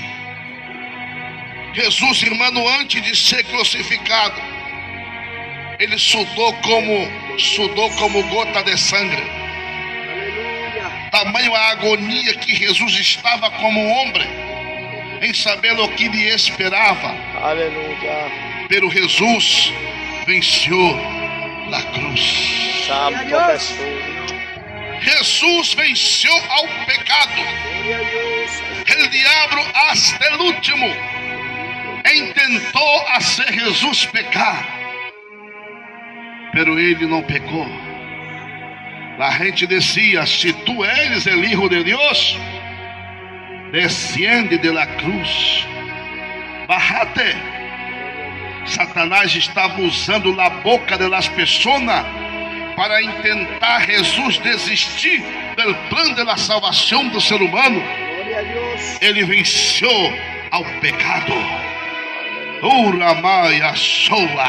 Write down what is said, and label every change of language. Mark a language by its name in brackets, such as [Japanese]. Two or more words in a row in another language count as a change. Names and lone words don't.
[Portuguese] Jesus, irmão, antes de ser crucificado, ele sudou como gota de sangue. Aleluia. Tamanho a agonia que Jesus estava como homem, em saber o que lhe esperava. Aleluia! [Spanish] Pero Jesus venció la cruz. Santo Dios. Jesús. Jesús venció al pecado. Gloria a Dios. El diablo hasta el último intentó hacer Jesús pecar, pero [Portuguese] ele não pecou. A gente dizia: [Spanish] se tu eres el Hijo de Dios, desciende de la cruz, bájate. [Portuguese] Satanás estava usando a boca das pessoas para tentar Jesus desistir do plano da salvação do ser humano. [Spanish] Gloria a Dios. [Portuguese] Ele venceu ao pecado. Uramaya soa.